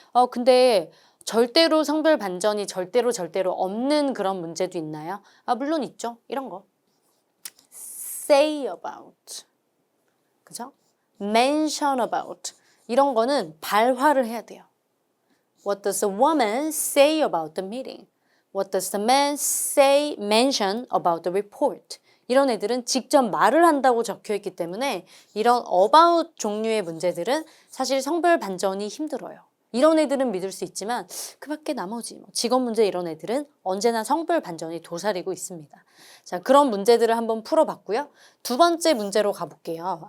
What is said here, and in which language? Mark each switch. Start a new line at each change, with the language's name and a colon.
Korean: 근데 절대로 성별 반전이 절대로 없는 그런 문제도 있나요? 물론 있죠. 이런 거.
English: say about.
Korean: 그죠?
English: mention about.
Korean: 이런 거는 발화를 해야 돼요.
English: What does the woman say about the meeting? What does the man mention about the report?
Korean: 이런 애들은 직접 말을 한다고 적혀 있기 때문에 이런 about 종류의 문제들은 사실 성별 반전이 힘들어요. 이런 애들은 믿을 수 있지만 그 밖에 나머지 직업 문제 이런 애들은 언제나 성별 반전이 도사리고 있습니다. 자, 그런 문제들을 한번 풀어봤고요. 두 번째 문제로 가볼게요.